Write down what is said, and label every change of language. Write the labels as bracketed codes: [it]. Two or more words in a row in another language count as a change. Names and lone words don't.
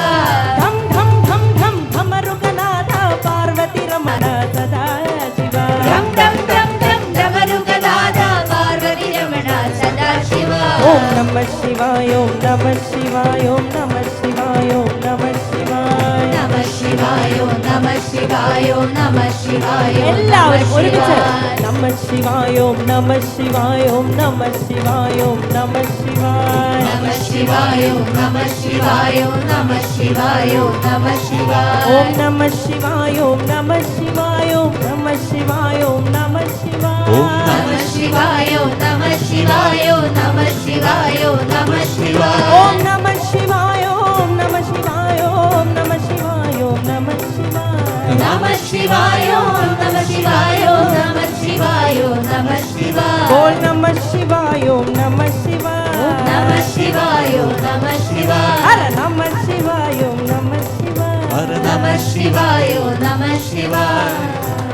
[sa] धम धम धम धम धमरुगनाथ पार्वती रमण सदाशिवा धम धम धम धम धमरुगनाथ पार्वती रमण सदाशिवा ओम नमः शिवाय ओम नमः शिवाय ओम नमः शिवाय ओम नमः शिवाय नमः शिवाय नमः शिवाय नमः शिवाय [ml] എല്ലാവരും ഒരുമിച്ച് [sa] നമഃ ശിവായ ഓം നമഃ ശിവായ ഓം നമഃ ശിവായ ഓം നമഃ ശിവായ नमः शिवाय नमः शिवाय नमः शिवाय नमः शिवाय ओम नमः शिवाय ओम नमः शिवाय ओम नमः शिवाय ओम नमः शिवाय नमः शिवाय नमः शिवाय नमः शिवाय नमः शिवाय ओम नमः शिवाय ओम नमः शिवाय ओम नमः शिवाय நம சிவாயோ நம சிவாயோ நம சிவாயோ நம சிவாய போல் நம சிவாயோம் நம சிவாய நம சிவாயோ நம சிவாய ஹர நம சிவாயோம் நம சிவாய நம சிவாயோ நம சிவாய